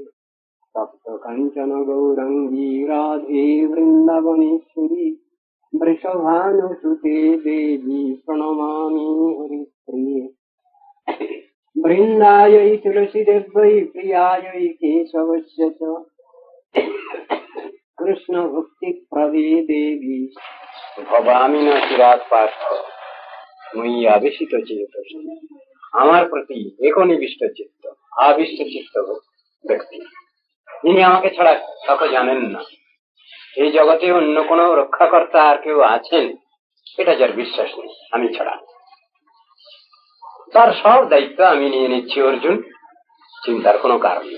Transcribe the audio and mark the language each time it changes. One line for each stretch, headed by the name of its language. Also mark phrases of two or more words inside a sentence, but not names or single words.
Sanskrit: सप्त कंचन गौरंगी राधे वृंदावनेश्वरी वृषभानुसुते देवी प्रणमामि हरिप्रिये। वृंदायै तुलसीदेव्यै प्रियायै केशवस्य च कृष्ण भक्ति प्रदे देवी ভবামি না চিরাত পার্থ মুই আবেশিত চেতস।
Bangla: আমার প্রতি একনিবিষ্ট চিত্ত আবিষ্ট চিত্ত ব্যক্তি যিনি আমাকে ছাড়া কাউকে জানেন না, এই জগতে অন্য কোনো রক্ষাকর্তা আর কেউ আছেন এটা যার বিশ্বাস নেই আমি ছাড়া, তার সব দায়িত্ব আমি নিয়ে নিচ্ছি অর্জুন, চিন্তার কোনো কারণ নেই।